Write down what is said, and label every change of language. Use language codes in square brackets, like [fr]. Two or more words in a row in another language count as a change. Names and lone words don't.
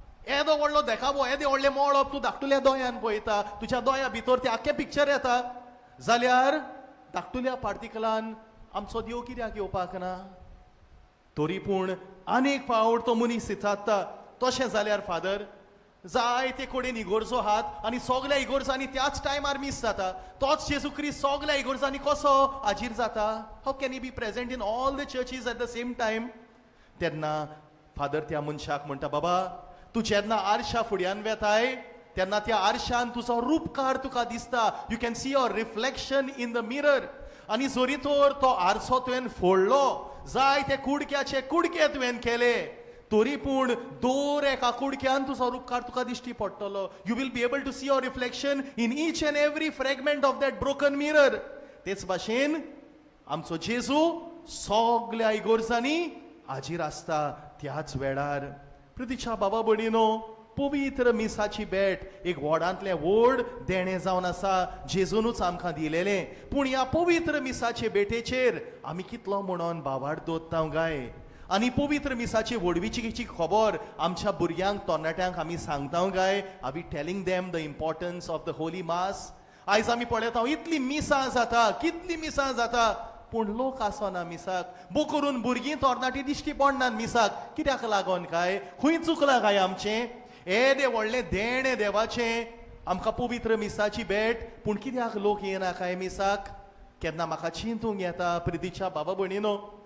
[kok] येदो व्हडलो देखावो येदे व्हडले मळप तूं धाकटुल्या दोळ्यान पळयता तुज्या दोळ्या भितर ते आख्खे पिक्चर येता जाल्यार धाकटुल्या पार्टिकलान आमचो देव कित्याक येवपाक ना तरी पूण अनेक फावट तो मनीस इचारता तशें जाल्यार फादर जायते कडेन इगोर्जो आहात आनी सगल्या इगोर्जांनी त्याच टायमार मिस जाता तोच जेजू क्रिस्त सगल्या इगोर्जांनी कसो हाजीर जाता [en] how can he be present in all the churches at the same time [kok] तेन्ना फादर त्या मनशाक म्हणटा बाबा तूं जेन्ना आरशा फुड्यान वेताय तेन्ना त्या आरशान तुजो रूपकार तुका दिसता [en] you can see your reflection in the mirror [kok] आनी जरी तर तो आरसो तुवें फोडलो जाय ते कुडक्याचे कुडके तुवें केले तरी पूण दोर एका कुडक्यान तुजो रूपकार तुका दिश्टी पडटलो [en] you will be able to see your reflection in each and every fragment of that broken mirror [kok] तेच भाशेन आमचो जेजू सगल्या इगोर्जांनी हाजीर आसता त्याच वेळार प्रतीच्या बाबा भणीनो पवित्र मिसाची भेट एक व्हडांतले व्हड देणे जावन आसा जेजूनूच आमकां दिलेलें पूण ह्या पवित्र मिसाचे भेटेचेर आमी कितलो म्हणोन बावाड दवरता गाय आनी पवित्र मिसाची व्हडवीची खबर आमच्या भुरग्यांक तरणाट्यांक आमी सांगता काय [en] are we telling them the importance of the holy mass [kok] आयज आमी पळयता इतली मिसां जाता कितली मिसां जाता पूण लोक आसना मिसाक बो करून भुरगीं तरणाटी दिश्टी पडनात मिसाक कित्याक लागोन काय खंय चुकलां काय आमचें येदे व्हडलें देणे देवाचें आमकां पवित्र मिसाची भेट पूण कित्याक लोक येना काय मिसाक केन्ना म्हाका चिंतूंक येता प्रितीच्या बाबा भणीनो